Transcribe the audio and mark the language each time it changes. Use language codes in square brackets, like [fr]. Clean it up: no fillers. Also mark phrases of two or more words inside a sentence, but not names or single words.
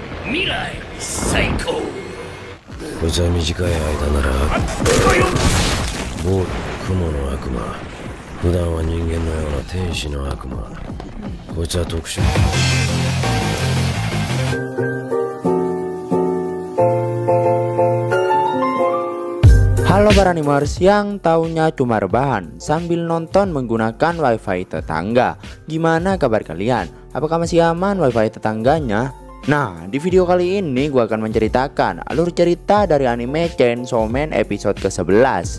[ja] 未来最高。こいつは短い間なら暴力雲の悪魔、普段は人間のような天使の悪魔。こいつは特殊。 [id] Halo para animers yang taunya cuma rebahan sambil nonton menggunakan wifi tetangga. Gimana kabar kalian? Apakah masih aman wifi tetangganya? Nah, di video kali ini gue akan menceritakan alur cerita dari anime Chainsaw Man episode ke-11.